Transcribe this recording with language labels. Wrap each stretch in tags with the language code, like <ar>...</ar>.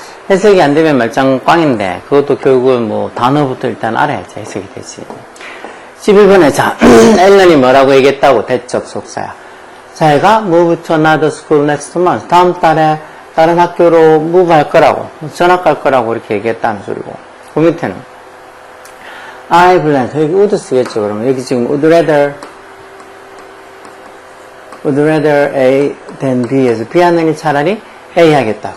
<ko>해석이 안 되면 말짱 꽝인데 그것도 결국은 뭐 단어부터 일단 알아야지 해석이 되지. 11번에 자 앨런이 뭐라고 얘기했다고? 대접속사야. 자기가</ko> <en>move to another school next month.</en> <ko>다음 달에 다른 학교로 move 할 거라고 전학 갈 거라고 이렇게 얘기했다는 소리고. 그 밑에는</ko> <en>I plan.</en> <ko>여기 would 쓰겠죠. 그러면 여기 지금 would rather A than B에서 B 하느니 차라리 A 하겠다.</ko>